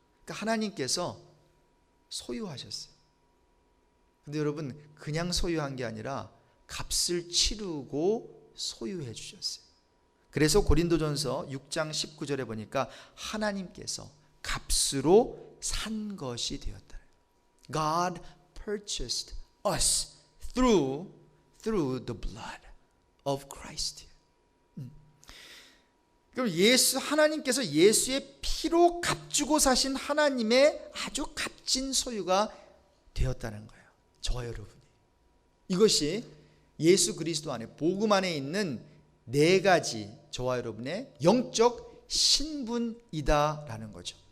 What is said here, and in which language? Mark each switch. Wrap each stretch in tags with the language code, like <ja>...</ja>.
<ko>그러니까 하나님께서 소유하셨어요. 근데 여러분, 그냥 소유한 게 아니라 값을 치르고 소유해 주셨어요. 그래서 고린도전서 6장 19절에 보니까 하나님께서 값으로 산 것이 되었다.</ko> <en>God purchased us through the blood of Christ.</en> <ko>그럼 하나님께서 예수의 피로 값주고 사신 하나님의 아주 값진 소유가 되었다는 거예요. 저와 여러분이. 이것이 예수 그리스도 안에, 복음 안에 있는 네 가지 저와 여러분의 영적 신분이다라는 거죠.</ko>